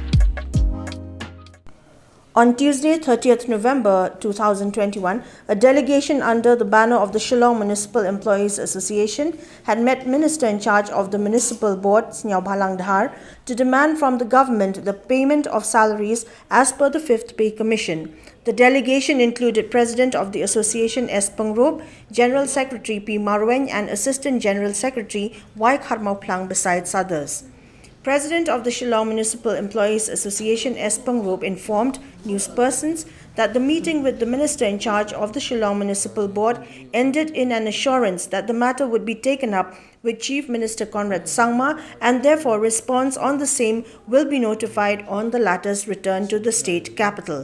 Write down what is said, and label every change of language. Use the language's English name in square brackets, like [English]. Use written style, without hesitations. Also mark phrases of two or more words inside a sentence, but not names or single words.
[English] On Tuesday, 30th November 2021, a delegation under the banner of the Shillong Municipal Employees Association had met Minister in charge of the Municipal Board, Sniaw Bhalang Dhar, to demand from the government the payment of salaries as per the 5th Pay Commission. The delegation included President of the Association S. Pengrob, General Secretary P. Marweng and Assistant General Secretary Y. Kharmau Plang besides others. President of the Shillong Municipal Employees Association S. Pengrob informed newspersons that the meeting with the minister in charge of the Shillong Municipal Board ended in an assurance that the matter would be taken up with Chief Minister Conrad Sangma and therefore response on the same will be notified on the latter's return to the state capital.